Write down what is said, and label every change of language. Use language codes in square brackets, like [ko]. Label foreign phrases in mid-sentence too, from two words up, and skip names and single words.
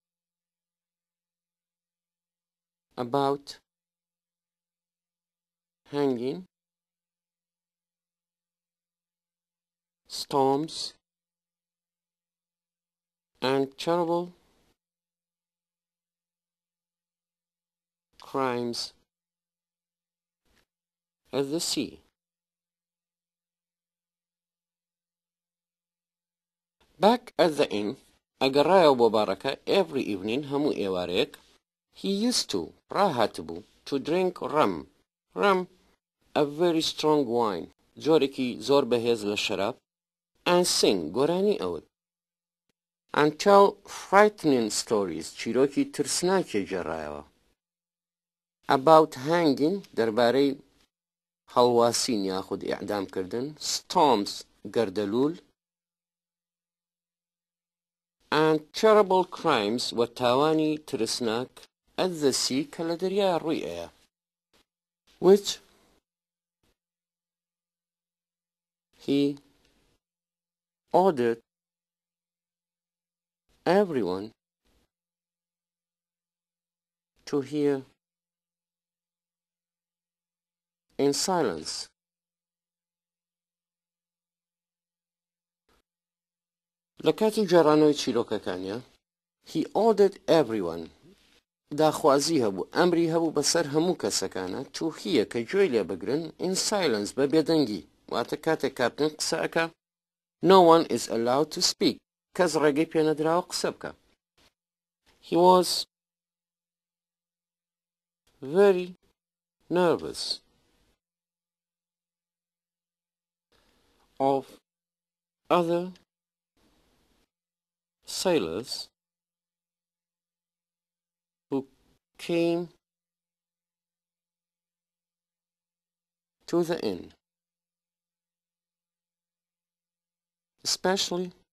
[en] about hanging, storms, and terrible crimes at the sea. Back at the inn, [ckb] ئەگەڕایەوە بۆ بارەکە [en] every evening [ckb] هەموو ئێوارەیەک [en] he used to ڕاهاتبوو to drink rum a very strong wine [ckb] جۆرێکی زۆر بەهێز لە شەراب [en] and sing [ckb] گۆرانی ئەوت [en] and tell frightening stories [ckb] چیرۆکی ترسناکی جێڕایەوە [en] about hanging [ckb] دەربارەی هەڵواسین یاخود ئیعدامکردن [en] storms گەردەلوول and terrible crimes [ckb] وتاوانی ترسناک [en] at the sea [ckb] کە لە دەریای ڕووی ئەیە [en] which he ordered everyone to hear in silence. [ckb] لە کاتی جێڕانەوەی چیرۆکەکانیە [en] he ordered everyone [ckb] داخوازی هەبوو ئەمری هەبوو بەسەر هەموو کەسەکانە [en] to hear [ckb] کە گوێی لێ بگرن [en] in silence [ckb] بە بێدەنگی واتە کاتێک کاپتن قسە ئەکا [en] no one is allowed to speak [ckb] کەس ڕێگەی پێ نەدراوە قسە بکە [en] he was very nervous of other sailors who came to the inn, especially